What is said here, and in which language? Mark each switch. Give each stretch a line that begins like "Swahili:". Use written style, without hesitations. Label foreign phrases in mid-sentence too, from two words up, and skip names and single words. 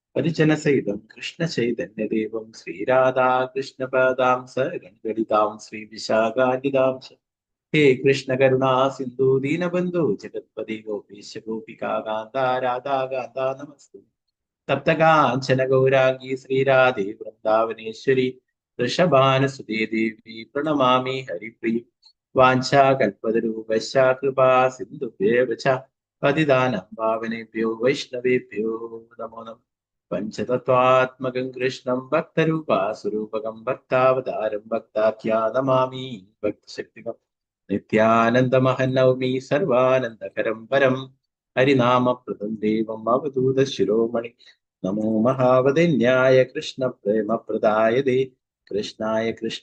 Sanskrit: പരിജനസഹിതം കൃഷ്ണചൈതന്യദേവം ശ്രീരാധാകൃഷ്ണപദാം സഗണിതാം ശ്രീ വിശാഖാന്വിതാം ഹേ കൃഷ്ണ കരുണാ സിന്ധു ദീനബന്ധു ജഗത്പതി ഗോപീശ ഗോപികാ കാന്ത രാധാ കാന്ത നമസ്തു തപ്തകാഞ്ചന ഗൗരാംഗി ശ്രീരാധേ വൃന്ദാവനേശ്വരി വൃഷഭാനുസുതേ ദേവി പ്രണമാമി ഹരിപ്രിയ വാഞ്ചാകൽപതരൂപശ്ച കൃപാ സിന്ധുഭ്യേവ ച പതിതാനം പാവനേഭ്യോ വൈഷ്ണവേഭ്യോ നമോ നമഃ പഞ്ചതത്വാത്മകം കൃഷ്ണം ഭക്തരൂപാസുരൂപകം ഭക്താവതാരം ഭക്താഖ്യാനമാമി ഭക്തശക്തികം നിത്യാനന്ദമഹം നൗമി സർവാനന്ദകരം പരം ഹരിനാമപ്രദം ദേവം അവധൂത ശിരോമണി നമോ മഹാവദന്യായ കൃഷ്ണ പ്രേമപ്രദായതേ കൃഷ്ണായ കൃഷ്ണ